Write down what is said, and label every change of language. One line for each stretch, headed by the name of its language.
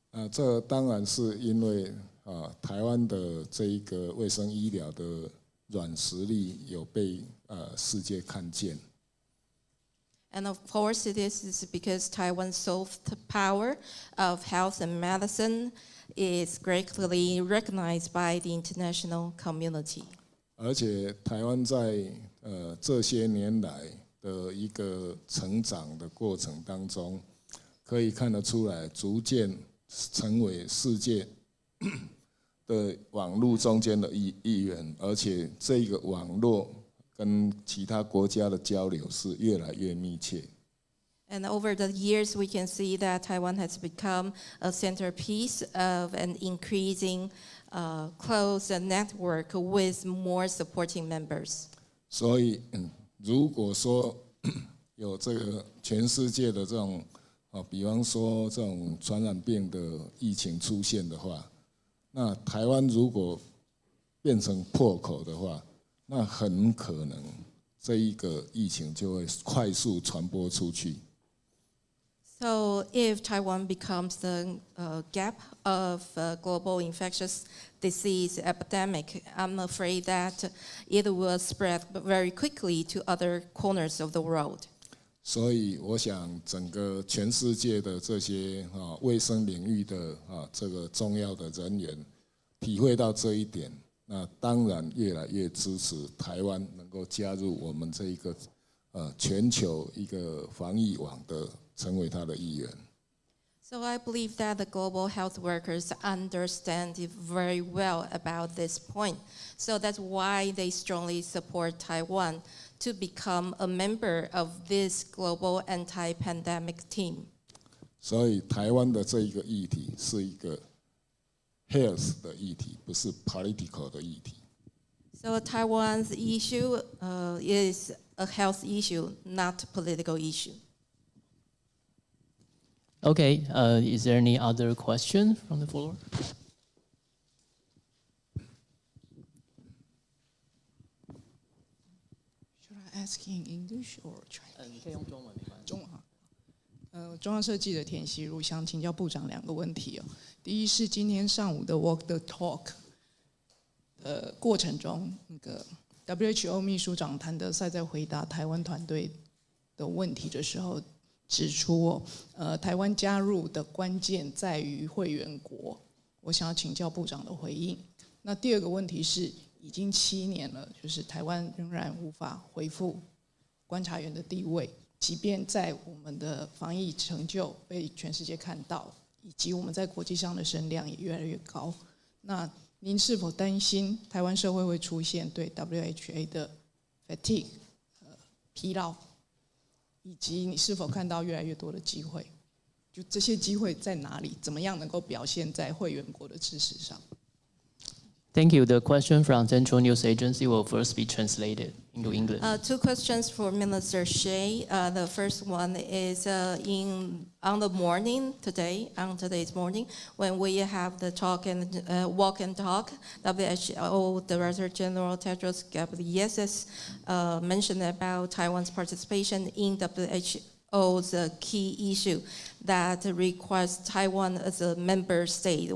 Chinese: 这当然是因为台湾的这一个卫生医疗的软实力有被世界看见。
English: And of course, this is because Taiwan's soft power of health and medicine is greatly recognized by the international community.
Chinese: 而且台湾在这些年来的一个成长的过程当中，可以看得出来，逐渐成为世界的网络中间的一员，而且这个网络跟其他国家的交流是越来越密切。
English: And over the years, we can see that Taiwan has become a centerpiece of an increasing close network with more supporting members.
Chinese: 所以，如果说有这个全世界的这种比方说这种传染病的疫情出现的话，那台湾如果变成破口的话，那很可能这一个疫情就会快速传播出去。
English: So if Taiwan becomes the gap of global infectious disease epidemic, I'm afraid that it will spread very quickly to other corners of the world.
Chinese: 所以我想整个全世界的这些卫生领域的这个重要的人员体会到这一点，那当然越来越支持台湾能够加入我们这一个全球一个防疫网的，成为他的一员。
English: So I believe that the global health workers understand very well about this point. So that's why they strongly support Taiwan to become a member of this global anti-pandemic team.
Chinese: 所以台湾的这一个议题是一个 health 的议题，不是 political 的议题。
English: So Taiwan's issue is a health issue, not a political issue. Okay, is there any other question from the floor? Should I ask in English or Chinese?
Chinese: 你可以用中文，没关系。中文哈。中央社记者田希如想请教部长2个问题哦。第一是今天上午的 Walk the Talk 过程中，那个 WHO 秘书长谭德赛在回答台湾团队的问题的时候，指出台湾加入的关键在于会员国。我想要请教部长的回应。那第2个问题是，已经7年了，就是台湾仍然无法恢复观察员的地位。即便在我们的防疫成就被全世界看到，以及我们在国际上的声量也越来越高，那您是否担心台湾社会会出现对 WHA 的 fatigue 疲劳，以及你是否看到越来越多的机会？就这些机会在哪里？怎么样能够表现在会员国的支持上？
English: Thank you. The question from Central News Agency will first be translated into English. Two questions for Minister Shea. The first one is on today's morning, when we have the talk and walk and talk, WHO Director General Tedros Ghebreyesus mentioned about Taiwan's participation in WHO's key issue that requires Taiwan as a member state.